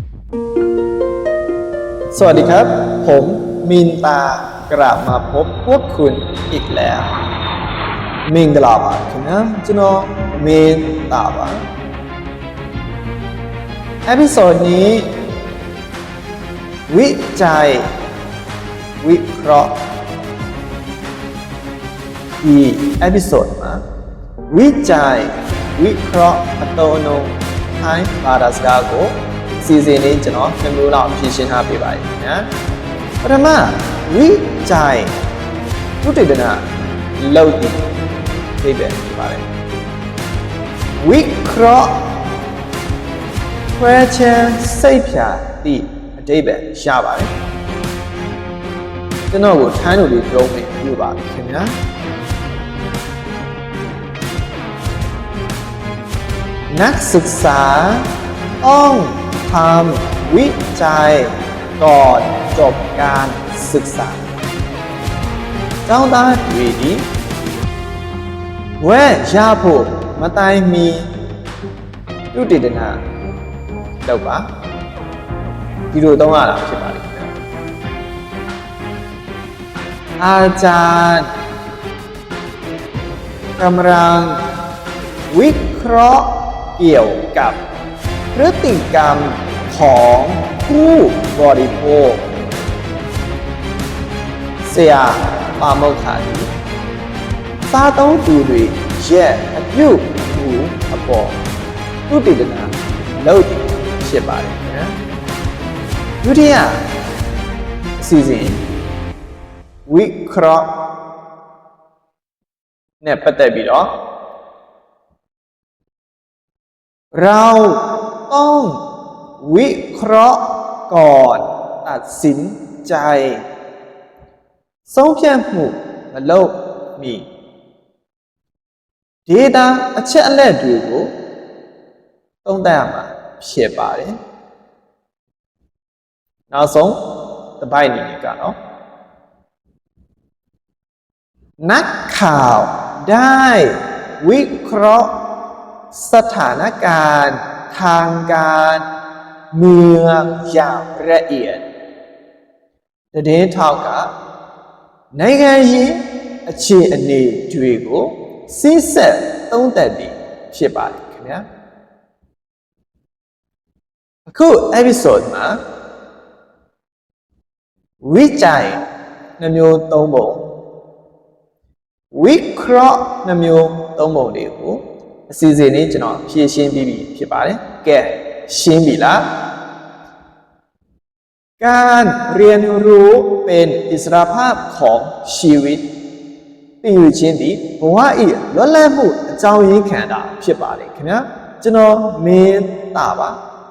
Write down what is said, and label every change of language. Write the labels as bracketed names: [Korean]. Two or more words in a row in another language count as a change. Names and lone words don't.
[Thai] สวัสดีครับผมมินตากลับมาพบพวกคุณอีกแล้วมิงกลาบะ [Burmese] ခင်ဗျာကျွန်တော်မင်းတာပါ [Thai] episode นี้วิจัยวิเคราะห์ [Burmese] ဒီ episode မှာ [Thai] วิจัยวิเค [Burmese] ราะห์အသုံးအနှုန်းထိုင်းဘာသာစကားကိုစီစဉ်နေကျွန်တော်2မျိုးလောက်ဖြည့်ရှင်းထားပေးပါရခင်ဗျာပထမวิจัยသုတေသနလုပ်တည်သိပဲဖြစ်ပါတယ်วิเคราะห์ခွဲခြမ်းစိတ်ဖြာသည့်အဓိပ္ပာယ်ရပါတယ် ကျွန်တော်ကိုထိုင်းလိုလေးပြောမယ်ပြပါခင်ဗျာนัก [Thai] ศึกษาต้องทำวิจัยก่อนจบการศึกษา [Burmese] ကျောင်းသားတွေဒီဝဲရဖို့မတိုင်မီပြုတည်တဲ့နာတော့ပါဒီလိုသုံးရတာဖြစ်ပါလိမ့်မယ် [Thai] อาจารย์กำลังวิเคราะห์เกี่ยวกับพฤติกรรมของผู้บริโภค [Burmese] ဆရာပါမောက္ခကြီးစားသုံးသူတွေရဲ့အပြုအမူအပေါ်သုတေသနလုပ်ဖြစ်ပါတယ်ခင်ဗျာဒုတိယအစီအစဉ်ဝိเคราะห์ နဲ့ပတ်သက်ပြီးတော့ [Thai] เราต้องวิเคราะห์ก่อนตัดสินใจ [Burmese] ဆုံးဖြတ်မှုမလုပ်မီ data အချက်အလက်တွေကိုသုံးသပ်ရမှာဖြစ်ပါတယ် နောက်ဆုံးတစ်ပိုက်အနေနဲ့ကတော့ [Thai] นักข่าวได้วิเคราะห์สถานการณ์ทางการเมืองอย่างละเอียด [Burmese] သတင်းထောက်ကနိုင်ငံရေးအခြေအနေတွေကိုစိစက်သုံးသပ်ပြီးဖြစ်ပါတယ်ခင်ဗျာ အခု episode မှာဝိจัยနှမျိုးသုံးပုံဝိเคราะห์နှမျိုးသုံးပုံတွေကိုအစီအစဉ်လေးကျွန်တော်ဖြည့်ရှင်းပြီးပြီဖြစ်ပါတယ်ကဲရှင်းပြီလား [Thai] การเรียนรู้เป็นอิสรภาพของชีวิต [Burmese] သိယူခြင်းသည်ဘဝ၏လွတ်လပ်မှုအကြောင်းရင်းခံတာဖြစ်ပါတယ်ခင်ဗျာကျွန်တော်မင်းတာပါ